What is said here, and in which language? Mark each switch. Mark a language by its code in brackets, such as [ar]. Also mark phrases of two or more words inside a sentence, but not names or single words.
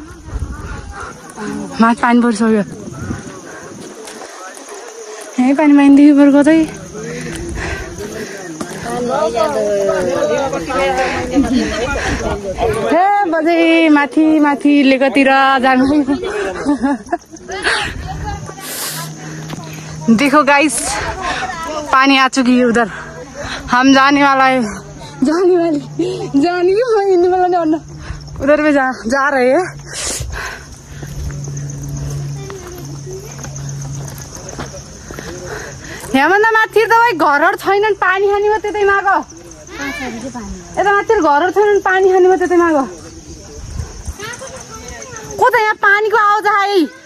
[ne] माथि पानी परिसक्यो। यही पानी माइदेखि पर कतै हे बजै माथि माथि लेकतिर जानु। [hi] देखो गाइस पानी आ चुकी है उधर। हम जाने वाला है उधर पे जा रहे हैं। [ne] यहाँभन्दा माथि त भाइ घरहरु छैनन् पानी खाने हो त्यतै माग। यता माथि घरहरु छैनन् पानी खाने हो त्यतै माग। को त यहाँ पानीको आवाज आए।